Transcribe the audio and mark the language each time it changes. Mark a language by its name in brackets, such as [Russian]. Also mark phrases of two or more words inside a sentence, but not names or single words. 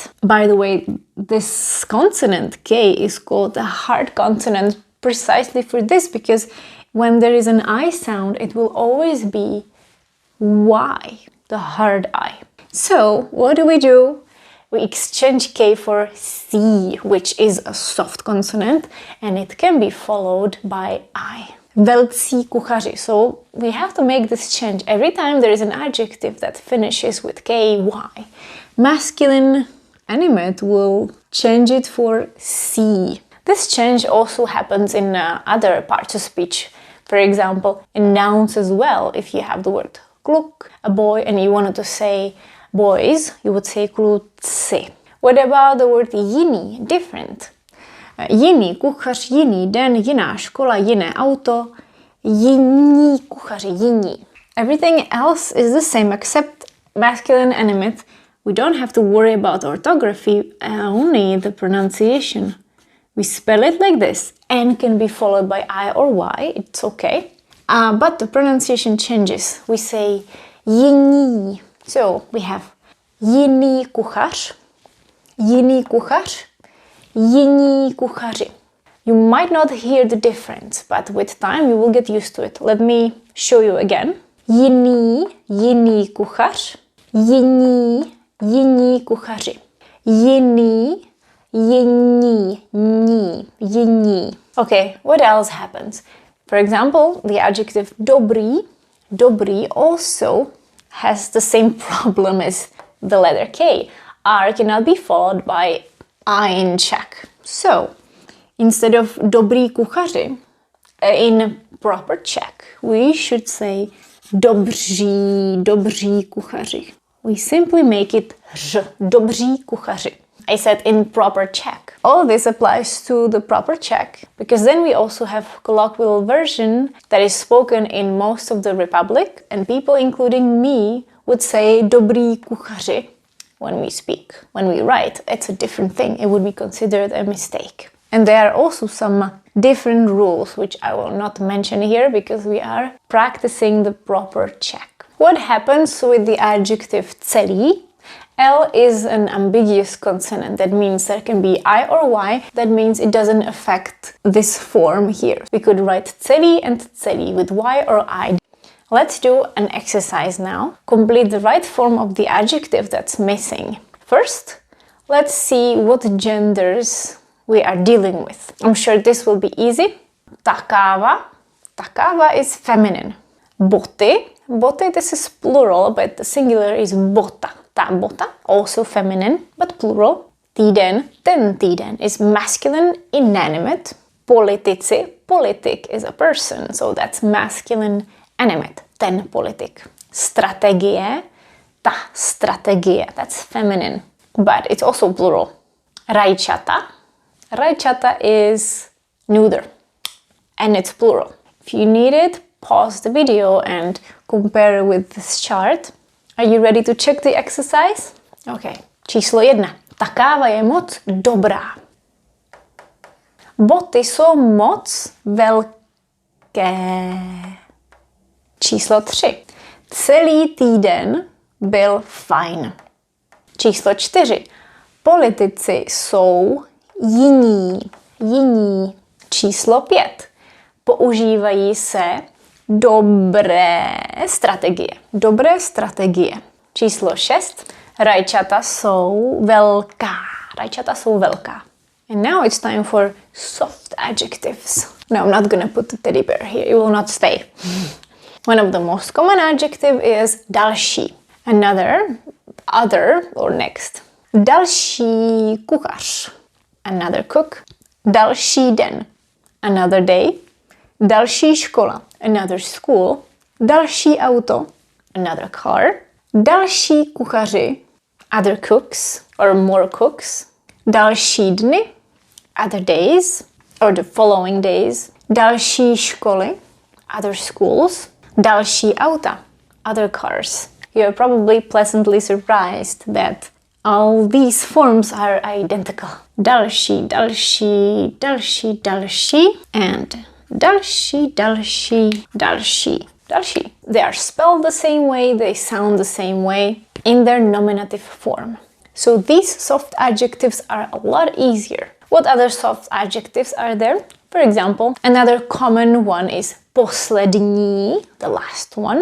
[English] By the way, this consonant K is called a hard consonant precisely for this, because when there is an I sound, it will always be Y, the hard I. So what do? We exchange K for C, which is a soft consonant, and it can be followed by I. [Czech] Velcí kuchaři. [English] So we have to make this change. Every time there is an adjective that finishes with K, Y, masculine animate will change it for C. This change also happens in other parts of speech. For example, in nouns as well. If you have the word kluk, a boy, and you wanted to say boys, you would say kluci. What about the word jiný, different? [Czech] Jiný kuchař, jiný den, jiná škola, jiné auto, jiní kuchaři, jiní. [English] Everything else is the same except masculine animate. We don't have to worry about orthography, only the pronunciation. We spell it like this. N can be followed by I or Y, it's okay. But the pronunciation changes. We say jiní. So we have [Czech] jiný kuchař, jiný kuchař, jiní kuchaři. [English] You might not hear the difference, but with time you will get used to it. Let me show you again. [Czech] Jiný, jiný kuchař, jiní, jiní kuchaři. Jiný, jiní, ní, jiní. [English] Okay, what else happens? For example, the adjective [Czech] dobrý, dobrý [English] also has the same problem as the letter K. R cannot be followed by I in Czech. So, instead of [Czech] dobrý kuchaři, [English] in proper Czech, we should say [Czech] dobří, dobří kuchaři. [English] We simply make it ř, [Czech] dobří kuchaři. [English] I said in proper Czech. All this applies to the proper Czech, because then we also have colloquial version that is spoken in most of the Republic, and people, including me, would say [Czech] dobrý kuchaři [English] when we speak. When we write, it's a different thing. It would be considered a mistake. And there are also some different rules, which I will not mention here because we are practicing the proper Czech. What happens with the adjective celý? L is an ambiguous consonant. That means there can be I or Y. That means it doesn't affect this form here. We could write celý and celý with Y or I. Let's do an exercise now. Complete the right form of the adjective that's missing. First, let's see what genders we are dealing with. I'm sure this will be easy. [Czech] Ta káva [English] is feminine. [Czech] Boty, Boty, [English] this is plural, but the singular is bota. [Czech] Ta bota, [English] also feminine, but plural. [Czech] Týden, ten týden [English] is masculine, inanimate. Politici, politic is a person, so that's masculine, animate. [Czech] Ten politik. Strategie, ta strategie, [English] that's feminine, but it's also plural. [Czech] Rajčata. [English] Rajčata is neuter, and it's plural. If you need it, pause the video and compare with this chart. Are you ready to check the exercise? [Czech] Okay. Číslo 1. Ta káva je moc dobrá. Boty jsou moc velké. Číslo 3. Celý týden byl fajn. Číslo 4. Politici jsou jiní. Jiní. Číslo 5. Používají se dobré strategie. Dobré strategie. Číslo 6. Rajčata jsou velká. Rajčata jsou velká. [English] And now it's time for soft adjectives. No, I'm not gonna put the teddy bear here. It will not stay. One of the most common adjective is další. Another, other or next. [Czech] Další kuchař. [English] Another cook. [Czech] Další den. [English] Another day. [Czech] Další škola. [English] Another school. [Czech] Další auto. [English] Another car. [Czech] Další kuchaři. [English] Other cooks or more cooks. [Czech] Další dny. [English] Other days or the following days. [Czech] Další školy. [English] Other schools. [Czech] Další auta. [English] Other cars. You're probably pleasantly surprised that all these forms are identical. [Czech] Další, další, další, další, and další, další, další, další. [English] They are spelled the same way, they sound the same way in their nominative form. So these soft adjectives are a lot easier. What other soft adjectives are there? For example, another common one is poslední, the last one.